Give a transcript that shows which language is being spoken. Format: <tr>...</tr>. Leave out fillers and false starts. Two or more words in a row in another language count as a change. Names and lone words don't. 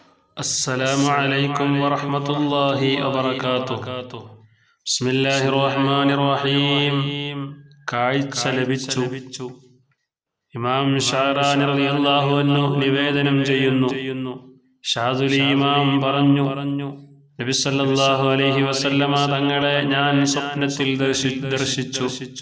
<ar>السلام عليكم ورحمة الله وبركاته. بسم الله الرحمن الرحيم.</ar> <ml>കാഴ്ച ലഭിച്ചു. ഇമാം ഷഅറാനി</ml> <ar>رضي الله عنه</ar> <ml>നിവേദനം ചെയ്യുന്നു, ഷാദുലി ഇമാം പറഞ്ഞു, നബി</ml> <ar>صلى الله عليه وسلم</ar> <ml>തങ്ങളെ ഞാൻ സ്വപ്നത്തിൽ ദർശിച്ചു.</ml>